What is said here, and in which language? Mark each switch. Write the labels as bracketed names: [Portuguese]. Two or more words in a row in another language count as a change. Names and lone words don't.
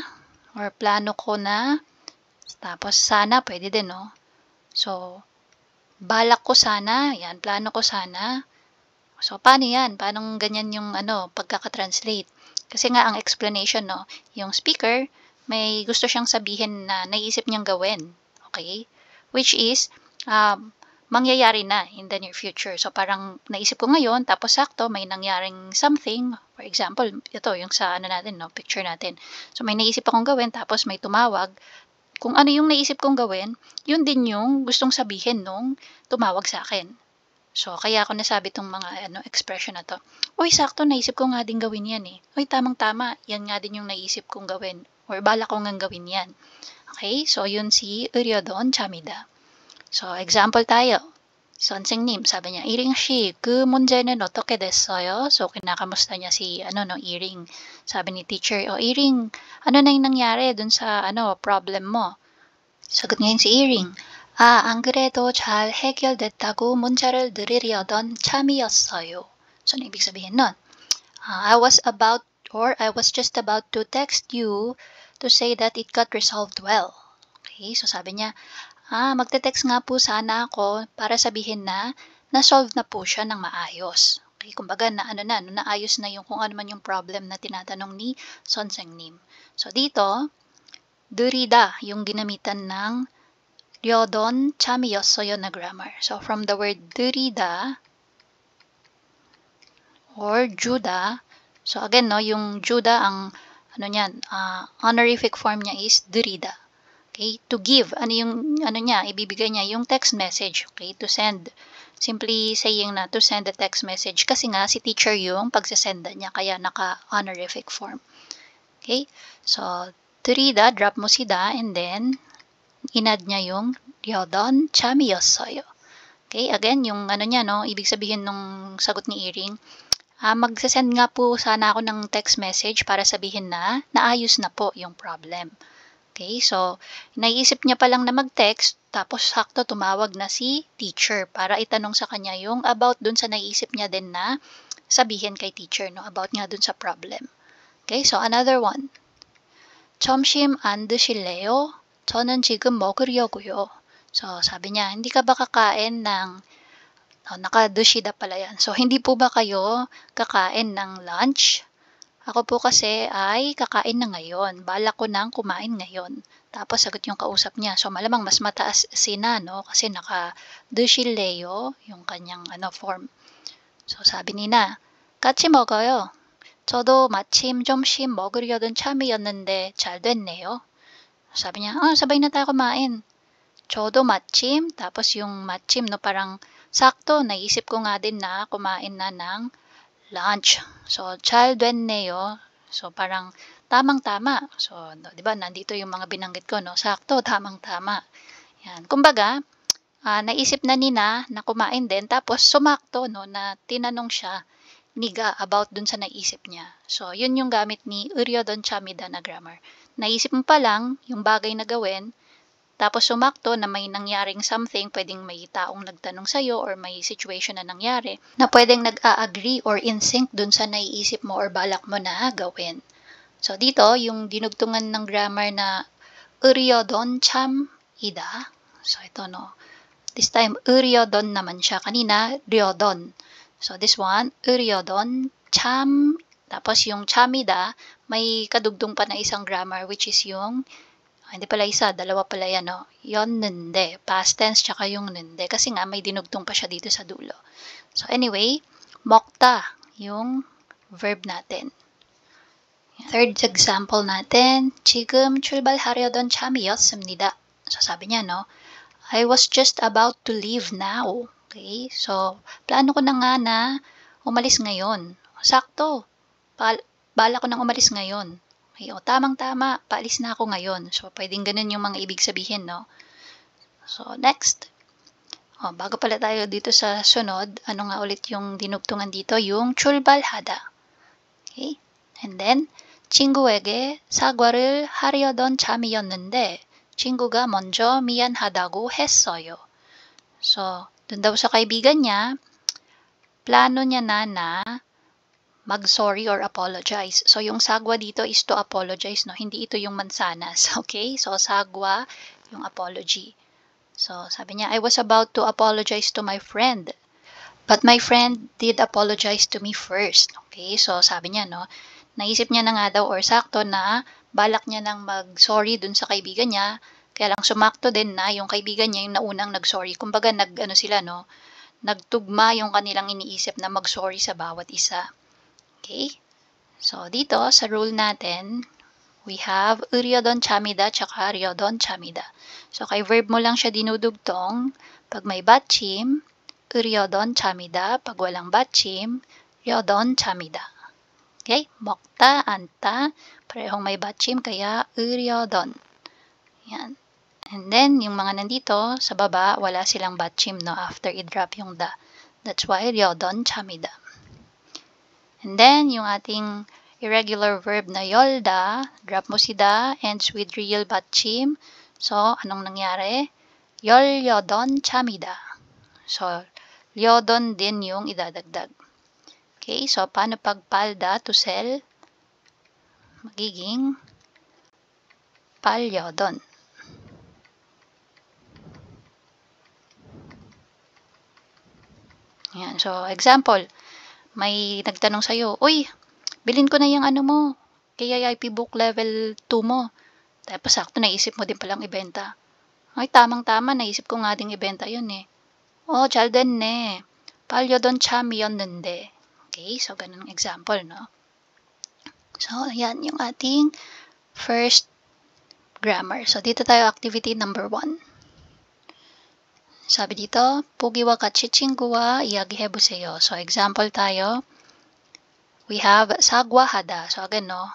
[Filipino] Or, plano ko na. Tapos, sana, pwede din, no? So, balak ko sana. Yan, plano ko sana. So, paano yan? Paano ganyan yung, pagkakatranslate? Kasi nga, ang explanation, no? Yung speaker, may gusto siyang sabihin na naisip niyang gawin. [English] Okay? Which is, [Filipino] mangyayari na [English] in the near future. [Filipino] So, parang naisip ko ngayon, tapos sakto, may nangyaring something. [English] For example, [Filipino] ito, yung sa natin, no? Picture natin. So, may naisip akong gawin, tapos may tumawag. Kung ano yung naisip kong gawin, yun din yung gustong sabihin nung tumawag sa akin. So, kaya ako nasabi itong mga expression na to. Uy, sakto, naisip ko nga din gawin yan eh. Uy, tamang-tama, yan nga din yung naisip kong gawin. Or bala ko nga gawin yan. Okay, so yun si [Korean] 으려던 참이다. [Filipino] So, example tayo. 선생님, sabi niya, [Korean] 이ring 씨, 그 문제는 어떻게 됐어요? [Filipino] So, kinakamusta niya si, 이ring. Sabi ni teacher, 이ring, ano na yung nangyari dun sa, problem mo? Sagot ngayon si [Korean] 이ring, 안 그래도 잘 해결됐다고 문자를 드리려던 참이었어요. [Filipino] So, ano ibig sabihin nun? [English] I was just about to text you to say that it got resolved well. [Filipino] Okay, so sabi niya, magte-text nga po sana ako para sabihin na na-solve na po siya ng maayos. Okay, kumbaga naayos na yung kung ano man yung problem na tinatanong ni 선생님. So dito, 드리다 yung ginamitan ng [Korean] 려던 참이었어요 [Filipino] na grammar. [English] So from the word [Filipino] 드리다 or 주다, [English] so again, [Filipino] no, yung 주다, ang honorific form niya is 드리다. [English] Okay, to give, [Filipino] ibibigay niya yung text message, okay, [English] to send. Simply saying [Filipino] na [English] to send the text message [Filipino] kasi nga si teacher yung pagsasenda niya, kaya naka-honorific form. Okay, so 드리다, drop mo si da, and then inad niya yung [Korean] 려던 참이었어요. [Filipino] Okay, again, yung ibig sabihin nung sagot ni 이ring, magsasend nga po sana ako ng [English] text message [Filipino] para sabihin na naayos na po yung problem. Okay, so naisip niya pa lang na mag-text, tapos sakto tumawag na si teacher para itanong sa kanya yung about dun sa naisip niya din na sabihin kay teacher, no, about nga dun sa problem. Okay, so another one. [Korean] 점심 안 드실래요? 저는 지금 먹으려고요. [Filipino] So sabi niya, hindi ka ba kakain ng naka-dushida pala yan. So hindi po ba kayo kakain ng lunch? Ako po kasi ay kakain na ngayon. Balak ko nang kumain ngayon. Tapos sagot yung kausap niya. So malamang mas mataas si na, no? Kasi naka-드실래요 yung kanyang form. So sabi ni na, [Korean] 같이 먹어요. 저도 마침 점심 먹으려던 참이었는데 잘 됐네요. [Filipino] Sabi niya, sabay na tayo kumain. [Korean] 저도 마침, [Filipino] tapos yung 마침, no, parang sakto, naisip ko nga din na kumain na ng lunch. So, [Korean] 잘 됐네요. [Filipino] So, parang tamang-tama. So, di ba, nandito yung mga binanggit ko, no? Sakto, tamang-tama. Yan. Kumbaga, naisip na nina na kumain din, tapos sumakto, no, na tinanong siya niga about dun sa naisip niya. So, yun yung gamit ni [Korean] 으려던 참이다 [Filipino] na grammar. Naisip mo pa lang yung bagay na gawin, tapos sumakto na may nangyaring something, pwedeng may taong nagtanong sa'yo or may situation na nangyari, na pwedeng nag-a-agree or [English] in sync [Filipino] dun sa naiisip mo or balak mo na gawin. So, dito, yung dinugtungan ng grammar na [Korean] 으려던 참이다. [Filipino] So, ito, [English] no. This time, [Filipino] 으려던 naman siya. Kanina, [Korean] 려던. [English] So, this one, [Korean] 으려던 참, [Filipino] tapos yung 참이다, may kadugtong pa na isang grammar, [English] which is [Filipino] yung, hindi pala isa, dalawa pala yan, no? 였는데, [English] past tense, [Filipino] tsaka yung 는데. Kasi nga, may dinugtong pa siya dito sa dulo. So, anyway, 먹다, yung verb natin. [English] Third example [Filipino] natin, [Korean] 지금 출발하려던 참이었습니다. [Filipino] So, sabi niya, no? [English] I was just about to leave now. Okay? So, [Filipino] plano ko na nga na umalis ngayon. Sakto. Bala ko nang umalis ngayon. Okay, o tamang-tama, paalis na ako ngayon. So, pwedeng ganun yung mga ibig sabihin, no? So, next. O, bago pala tayo dito sa sunod, ano nga ulit yung dinugtungan dito? Yung 출발하다. [English] Okay? And then, [Korean] 친구에게 사과를 하려던 참이었는데 친구가 먼저 미안하다고 했어요. [Filipino] So, dun daw sa kaibigan niya, plano niya na mag-sorry or apologize. So, yung sagwa dito is [English] to apologize, [Filipino] no? Hindi ito yung mansanas, okay? So, sagwa, yung apology. So, sabi niya, [English] I was about to apologize to my friend. But my friend did apologize to me first. Okay? So, [Filipino] sabi niya, no? Naisip niya na nga daw or sakto na balak niya nang mag-sorry dun sa kaibigan niya. Kaya lang sumakto din na yung kaibigan niya yung naunang nag-sorry. Kumbaga, sila, no? Nagtugma yung kanilang iniisip na mag-sorry sa bawat isa. Okay? So, dito, sa rule natin, [English] we have [Korean] 으려던 참이다 tsaka 려던 참이다. [Filipino] So, kay verb mo lang siya dinudugtong. Pag may [Korean] 받침, 으려던 참이다. [Filipino] Pag walang [Korean] 받침, 려던 참이다. Okay? 먹다, 앉다. [Filipino] Parehong may 받침, kaya 으려던. Yan. And then, yung mga nandito, sa baba, wala silang 받침, no? After i-drop yung da. [English] That's why, [Korean] 려던 참이다. [English] And then, [Filipino] yung ating [English] irregular verb [Filipino] na 열다, drop mo si da, [English] ends with real [Filipino] 받침. So, anong nangyari? [Korean] 열려던 참이다. [Filipino] So, 려던 din yung idadagdag. Okay, so paano pag palda [English] to sell? [Filipino] Magiging pal려던. Ayan, so example, may nagtanong sa'yo, uy, bilhin ko na yung ano mo, KIIP [English] book level 2 [Filipino] mo. Tapos sakto naisip mo din palang ibenta. Ay, tamang-tama, naisip ko nga ding ibenta yun eh. [Korean] 잘 됐네. 팔려던 참이었는데. [Filipino] Okay, so ganun ang example, no? So, yan yung ating first grammar. So, dito tayo activity number 1. Sabi dito, [Korean] 보기와 같이 친구와 이야기해보세요. [Filipino] So, example tayo. [English] We have [Filipino] 사과하다. So, again, no?